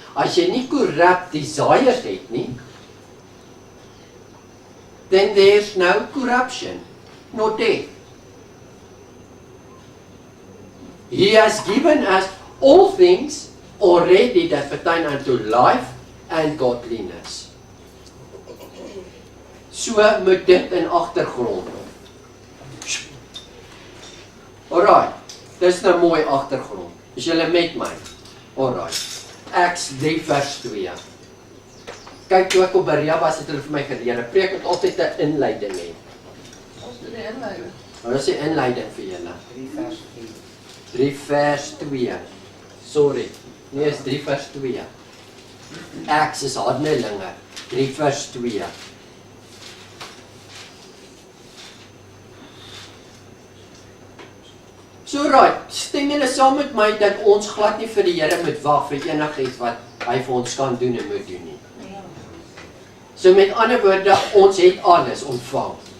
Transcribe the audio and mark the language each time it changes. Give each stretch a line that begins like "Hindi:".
Afrikaans: As jy nie
English: corrupt desires het nie, then there's no corruption, no death. He has given us all things already that pertain unto life and godliness.
Afrikaans: So moet dit in agtergrond. Alright, dis nou mooi agtergrond. Is julle met my? Alright. Acts 3 vers 2. Kyk, toe ek op Berea was, het hulle vir my geleer. 'n Preek moet altyd 'n inleiding hê. Ons doen die inleiding. Nou, dis die inleiding vir julle. 3 vers 4. 3 vers 2. Sorry. Nee, is 3 vers 2. Acts is Handelinge. 3 vers 2. So right, stem julle saam met my dat ons glad nie vir die Here moet wag vir enigiets wat hy vir ons kan doen en moet doen nie. So met ander woorde, ons het alles ontvang.